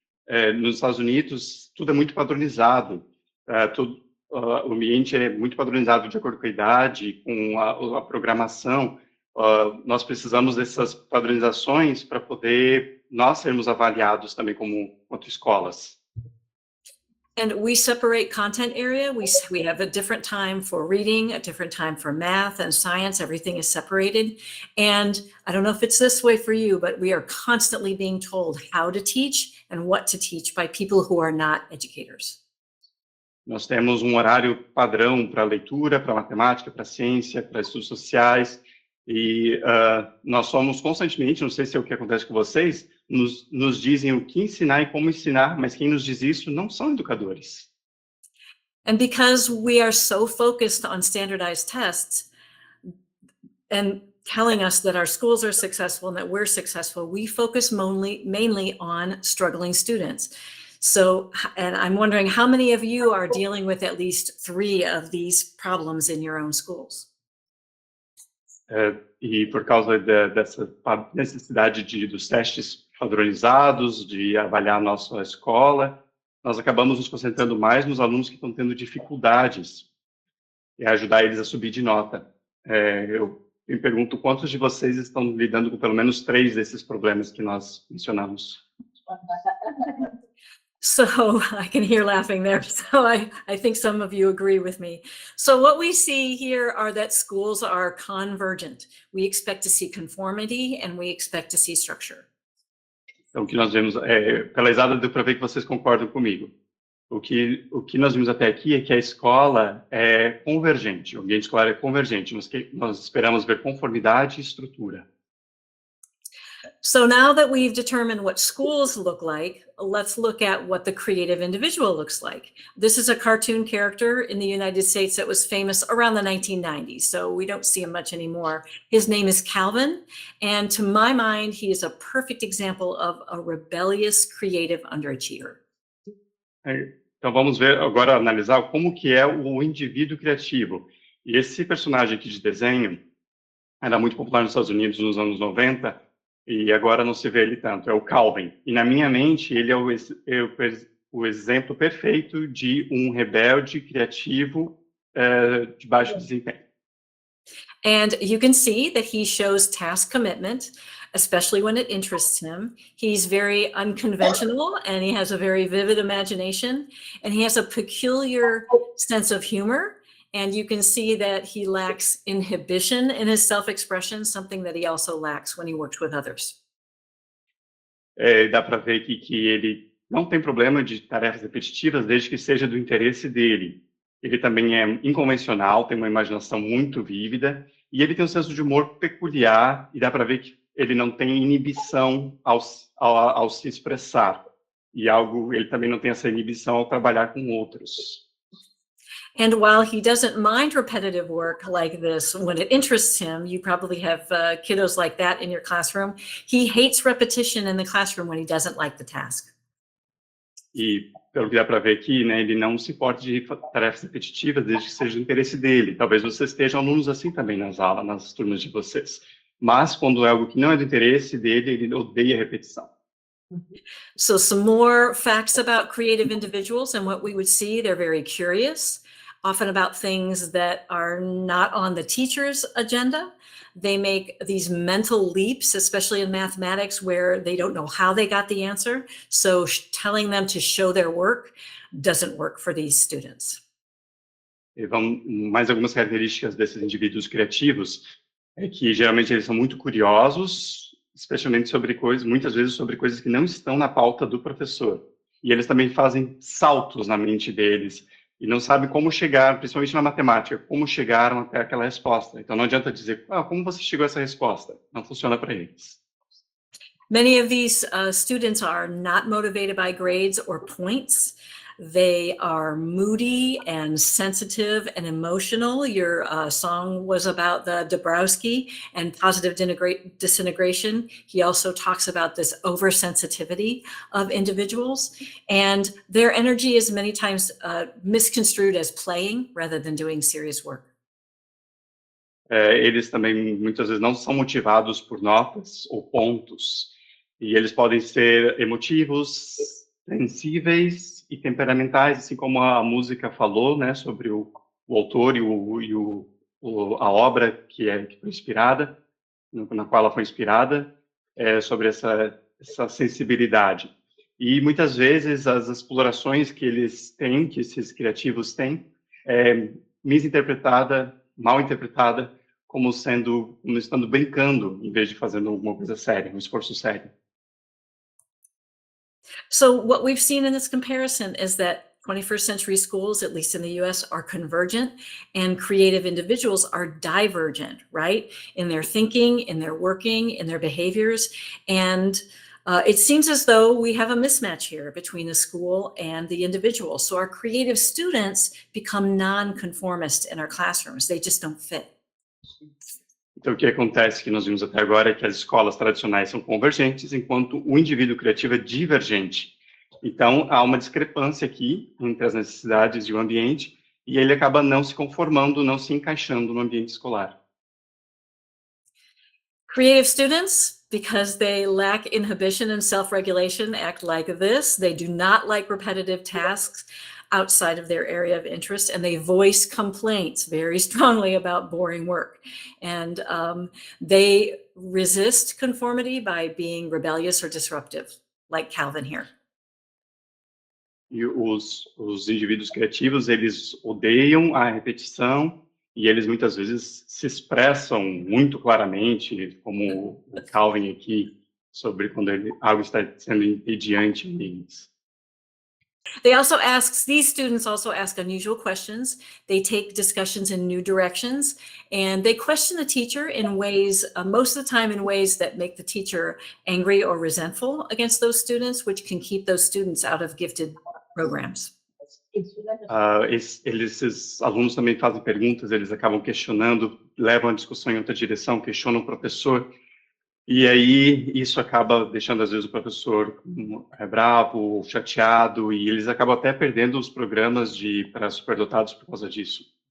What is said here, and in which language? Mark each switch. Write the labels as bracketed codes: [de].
[pt] Nos Estados Unidos, tudo é muito padronizado. O ambiente é muito padronizado de acordo com a idade, com a programação. Nós precisamos dessas padronizações para poder nós sermos avaliados também quanto escolas. [en] And we separate content area. We have a different time for reading, a different time for math and science. Everything is separated. And I don't know if it's this way for you, but we are constantly being told how to teach and what to teach by people who are not educators. [pt] Nós temos um horário padrão para leitura, para matemática, para ciência, para estudos sociais. E nós somos constantemente, não sei se é o que acontece com vocês, nos dizem o que ensinar e como ensinar, mas quem nos diz isso não são educadores. [en] And because we are so focused on standardized tests and telling us that our schools are successful and that we're successful, we focus mainly on struggling students. So, and I'm wondering how many of you are dealing with at least 3 of these problems in your own schools? [pt] E por causa dessa necessidade dos testes padronizados, de avaliar a nossa escola, nós acabamos nos concentrando mais nos alunos que estão tendo dificuldades e ajudar eles a subir de nota. Eu me pergunto quantos de vocês estão lidando com pelo menos 3 desses problemas que nós mencionamos. [en] So I can hear laughing there. So I think some of you agree with me. So what we see here are that schools are convergent. We expect to see conformity and we expect to see structure. [pt] Então, o que nós vemos, pela risada deu para ver que vocês concordam comigo. O que nós vimos até aqui é que a escola é convergente, o ambiente escolar é convergente, nós esperamos ver conformidade e estrutura. [en] So now that we've determined what schools look like, let's look at what the creative individual looks like. This is a cartoon character in the United States that was famous around the 1990s, so we don't see him much anymore. His name is Calvin, and to my mind, he is a perfect example of a rebellious creative underachiever. [pt] Então vamos ver agora, analisar como que é o indivíduo criativo. E esse personagem aqui de desenho era muito popular nos Estados Unidos nos anos 90, e agora não se vê ele tanto, é o Calvin. E na minha mente, ele é o exemplo perfeito de um rebelde criativo de baixo desempenho. [en] And you can see that he shows task commitment, especially when it interests him. He's very unconventional and he has a very vivid imagination and he has a peculiar sense of humor. And you can see that he lacks inhibition in his self-expression, something that he also lacks when he works with others. [pt] Dá para ver que ele não tem problema de tarefas repetitivas desde que seja do interesse dele. Ele também é inconvencional, tem uma imaginação muito vívida e ele tem um senso de humor peculiar e dá para ver que ele não tem inibição ao se expressar. E ele também não tem essa inibição ao trabalhar com outros. [en] And while he doesn't mind repetitive work like this, when it interests him, you probably have kiddos like that in your classroom. He hates repetition in the classroom when he doesn't like the task. [pt] E pelo que dá para ver aqui, né, ele não se importa de tarefas repetitivas desde que seja do interesse dele. Talvez vocês estejam alunos assim também nas aulas, nas turmas de vocês. Mas quando é algo que não é do interesse dele, ele odeia repetição. [en] So some more facts about creative individuals and what we would see, they're very curious. Often about things that are not on the teacher's agenda. They make these mental leaps, especially in mathematics, where they don't know how they got the answer. So telling them to show their work doesn't work for these students. [pt] E mais algumas características desses indivíduos criativos é que geralmente eles são muito curiosos, especialmente sobre muitas vezes sobre coisas que não estão na pauta do professor. E eles também fazem saltos na mente deles. E não sabem como chegar, principalmente na matemática, como chegaram até aquela resposta. Então não adianta dizer, como você chegou a essa resposta? Não funciona para eles. [en] Many of these students are not motivated by grades or points. They are moody and sensitive and emotional. Your song was about the Dabrowski and positive disintegration. He also talks about this oversensitivity of individuals. And their energy is many times misconstrued as playing rather than doing serious work. [pt] Eles também muitas vezes não são motivados por notas ou pontos. E eles podem ser emotivos, sensíveis e temperamentais, assim como a música falou, né, sobre o autor e a obra que foi inspirada, na qual ela foi inspirada, sobre essa sensibilidade. E muitas vezes as explorações que eles têm, que esses criativos têm, misinterpretada, mal interpretada, como estando brincando, em vez de fazendo alguma coisa séria, um esforço sério. [en] So what we've seen in this comparison is that 21st century schools, at least in the US, are convergent and creative individuals are divergent, right? In their thinking, in their working, in their behaviors. And it seems as though we have a mismatch here between the school and the individual. So our creative students become non-conformist in our classrooms. They just don't fit. [pt] Então, o que acontece que nós vimos até agora é que as escolas tradicionais são convergentes, enquanto o indivíduo criativo é divergente. Então, há uma discrepância aqui entre as necessidades de um ambiente e ele acaba não se conformando, não se encaixando no ambiente escolar. [en] Creative students, because they lack inhibition and self-regulation, act like this. They do not like repetitive tasks outside of their area of interest, and they voice complaints very strongly about boring work. And they resist conformity by being rebellious or disruptive, like Calvin here. [pt] E os indivíduos criativos, eles odeiam a repetição e eles muitas vezes se expressam muito claramente, como o Calvin aqui, sobre quando algo está sendo entediante neles. [en] These students also ask unusual questions. They take discussions in new directions, and they question the teacher in ways, most of the time in ways that make the teacher angry or resentful against those students, which can keep those students out of gifted programs. [pt] Esses alunos também fazem perguntas, eles acabam questionando, levam a discussão em outra direção, questionam o professor, e aí isso acaba deixando, às vezes, o professor bravo ou chateado, e eles acabam até perdendo os programas para superdotados por causa disso.